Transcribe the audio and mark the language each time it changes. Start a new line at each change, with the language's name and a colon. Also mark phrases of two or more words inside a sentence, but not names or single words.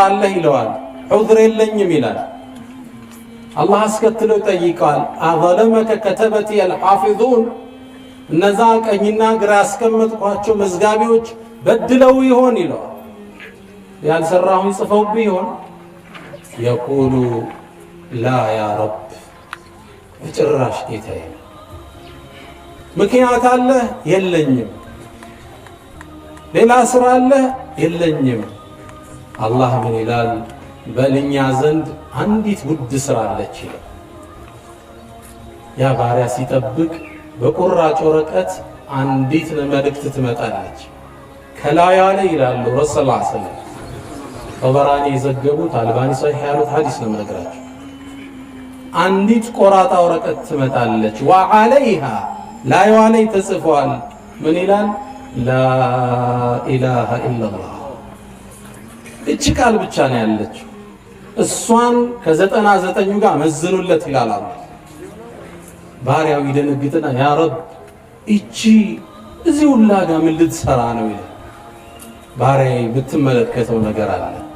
Amharic: አለ ይለዋል عذر የለኝም ይላል አላህ አስከትሎ ጠይቃል
Arabic: أظلمك كتبتي الحافظون
Amharic: እነዛ ቀኝና ግራ ያስቀመጥኳቸው መዝጋቢዎች በድለው ይሆን ይላል ያልሰራሁን ጽፈውብኝ ይሆን
Arabic: يقول لا يا رب
Amharic: በጭራሽ ጌታዬ ምክንያት አለ የለኝም ሌላ ስራ አለ የለኝም አላህ ምን ይላል በልኛ ዘንድ አንዲት ውድ ስራ አለች ያ ባሪያ ሲጠብቅ በቁራጭ ወረቀት አንዲት መልእክት ትመጣለች ከላያ ላይ ይላሉ ረሱል
Arabic: صلى الله عليه وسلم
Amharic: በበራኒ የዘገቡት አልባኒ ሷሂህ ያሉት ሐዲስ ነው የምነግራችሁ አንዲት ቆራጣ ወረቀት ትመጣለች وعليها ላያዋ ላይ ተጽፏል ምን ይላል
Arabic: لا إله إلا الله
Amharic: እቺ ቃል ብቻ ነው ያለችው እሷን ከ99 ጋር መዝኑለት ይላል አላህ ባሪያው ይደነግጥና
Arabic: يا رب
Amharic: እቺ እዚሁ ላጋ ምን ልትሰራ ነው ይላል ባሪያዬ ብትመለከተው ነገር አለ